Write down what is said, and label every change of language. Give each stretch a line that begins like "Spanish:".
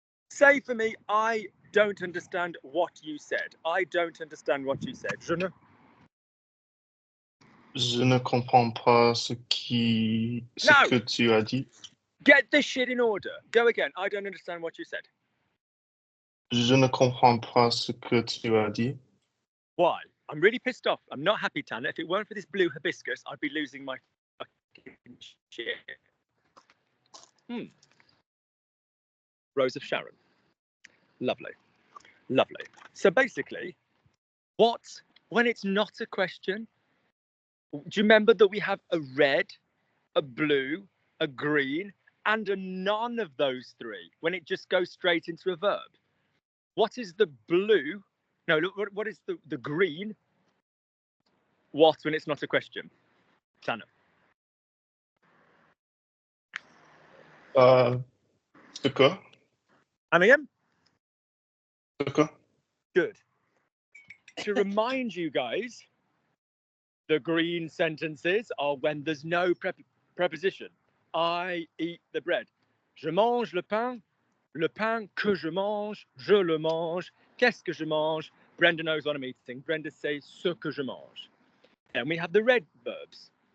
English: Say for me, I don't understand what you said. I don't understand what you said.
French: Je ne comprends pas ce que tu as dit.
English: Get this shit in order. Go again. I don't understand what you said.
French: Je ne comprends pas ce que tu as dit.
English: Why? I'm really pissed off. I'm not happy, Tanner. If it weren't for this blue hibiscus, I'd be losing my fucking shit. Rose of Sharon. Lovely. Lovely. So basically, when it's not a question, do you remember that we have a red, a blue, a green, and a none of those three when it just goes straight into a verb? What is the blue? No, look, what is the green? What when it's not a question? Tanner.
French: Ce que.
English: And again?
French: Ce que.
English: Good. To remind you guys, the green sentences are when there's no preposition. I eat the bread.
French: Je mange le pain que je mange, je le mange. Qu'est-ce que je mange?
English: Brenda knows what I'm eating. Brenda says
French: ce que je mange.
English: And we have the red verbs.